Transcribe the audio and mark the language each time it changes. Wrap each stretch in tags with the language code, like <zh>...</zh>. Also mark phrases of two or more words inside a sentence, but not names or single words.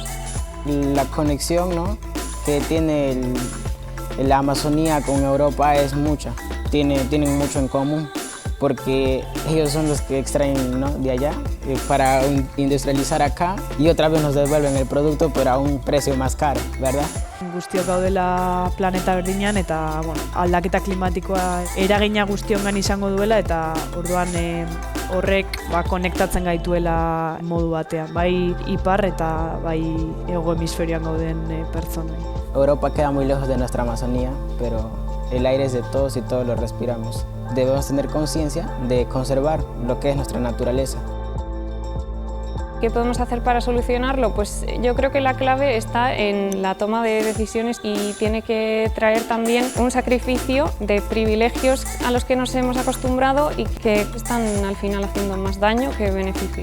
<es>La conexión, ¿no?, que tiene la Amazonía con Europa es mucha, tienen mucho en común, porque ellos son los que extraen, ¿no?, de allá para industrializar acá y otra vez nos devuelven el producto pero a un precio más caro, ¿verdad?</es> <eu>Guztiok gaudela planeta berdinean eta aldaketa klimatikoa eragina guztiongan izango duela eta orduan horrek konektatzen gaituela modu batean, bai ipar eta bai hego hemisferioan gauden pertsonei.</eu> <es>Europa queda muy lejos de nuestra Amazonía, pero el aire es de todos y todos lo respiramos. Debemos tener conciencia de conservar lo que es nuestra naturaleza. ¿Qué podemos hacer para solucionarlo? Pues yo creo que la clave está en la toma de decisiones y tiene que traer también un sacrificio de privilegios a los que nos hemos acostumbrado y que están al final haciendo más daño que beneficio.</es>